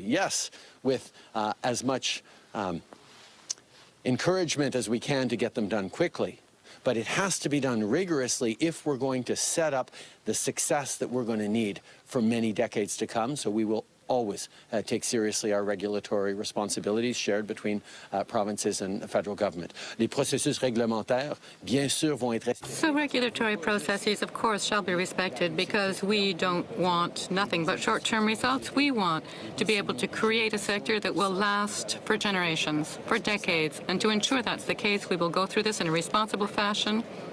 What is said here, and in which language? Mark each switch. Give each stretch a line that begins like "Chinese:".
English: Yes, with as much encouragement as we can to get them done quickly, but it has to be done rigorously if we're going to set up the success that we're going to need for many decades to come. So we will always take seriously our regulatory responsibilities shared between provinces and the federal government.
French: Les processus réglementaires, bien sûr, vont être...
English: So regulatory processes, of course, shall be respected because we don't want nothing but short-term results. We want to be able to create a sector that will last for generations, for decades. And to ensure that's the case, we will go through this in a responsible fashion.